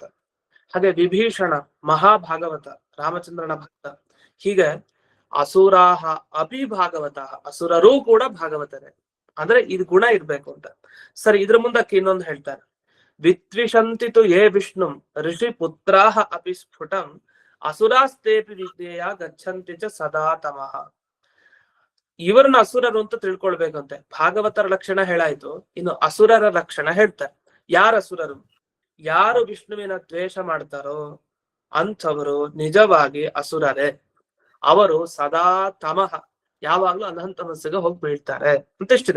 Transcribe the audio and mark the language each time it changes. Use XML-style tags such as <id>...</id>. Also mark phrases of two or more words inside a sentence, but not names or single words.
<kn>ಹಾಗೆ ವಿಭೀಷಣ ಮಹಾಭಾಗವತ, ರಾಮಚಂದ್ರನ ಭಕ್ತ. ಹೀಗೆ</kn> <sa>ಅಸುರಾಹ ಅಪಿ ಭಾಗವತ,</sa> <kn>ಅಸುರರೂ ಕೂಡ ಭಾಗವತರೇ. ಅಂದ್ರೆ ಇದು ಗುಣ ಇರ್ಬೇಕು ಅಂತ. ಸರಿ, ಇದ್ರ ಮುಂದಕ್ಕೆ ಇನ್ನೊಂದು ಹೇಳ್ತಾರೆ,</kn> <sa>ವಿದ್ವಿಷಂತಿತು ಯೇ ವಿಷ್ಣುಂ ಋಷಿ ಪುತ್ರಾಹ ಅಪಿ ಸ್ಫುಟಂ ಅಸುರಾಸ್ತೇಪಿ ವಿದ್ಯೆಯ ಗಚ್ಚಂತಿ ಚ ಸದಾ ತಮಃ.</sa> <kn>ಇವ್ರನ್ನ ಅಸುರರು ಅಂತ ತಿಳ್ಕೊಳ್ಬೇಕಂತೆ. ಭಾಗವತರ ಲಕ್ಷಣ ಹೇಳಾಯ್ತು, ಇನ್ನು ಅಸುರರ ಲಕ್ಷಣ ಹೇಳ್ತಾರೆ. ಯಾರ ಅಸುರರು? ಯಾರು ವಿಷ್ಣುವಿನ ದ್ವೇಷ ಮಾಡ್ತಾರೋ ಅಂಥವರು ನಿಜವಾಗಿ ಅಸುರರೇ. ಅವರು</kn> <sa>ಸದಾ ತಮಃ,</sa> <kn>ಯಾವಾಗ್ಲೂ ಅನಂತಮಸ್ಸಿಗೆ ಹೋಗಿ ಬೀಳ್ತಾರೆ ಅಂತ ಇಷ್ಟಿದೆ.</kn>